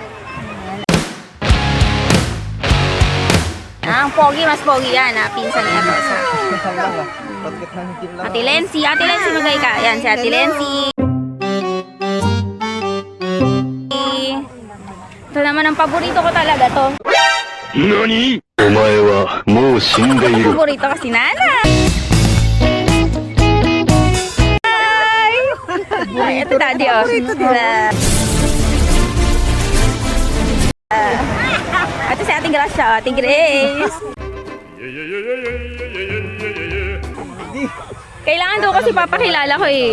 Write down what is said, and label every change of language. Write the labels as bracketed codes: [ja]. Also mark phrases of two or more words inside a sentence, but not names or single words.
[tl] Ang pogi, mas pogi yan, pinsan niya to sa Ate Lency. Ate Lency, magay ka. Yan, si Ate Lency. Ito naman ang paborito ko talaga to. [ja] NANI?! お前はもう死んでいる。 [tl] Paborito kasi nanay. Ay, ito daddy oh. Ito si Ate Gracia, Ate Grace. Kailangan daw kasi papakilala ko eh.